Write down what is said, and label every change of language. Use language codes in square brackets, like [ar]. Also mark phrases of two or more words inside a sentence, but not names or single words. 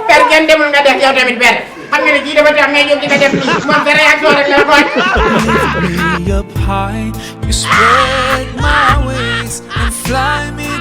[wo] kenn demul nga def yow tamit père xam nga ne kii dafa tax ngay jóg di nga def lii moom sa réaction rek la xool. [en] Lift me up high, you spread my wings and fly me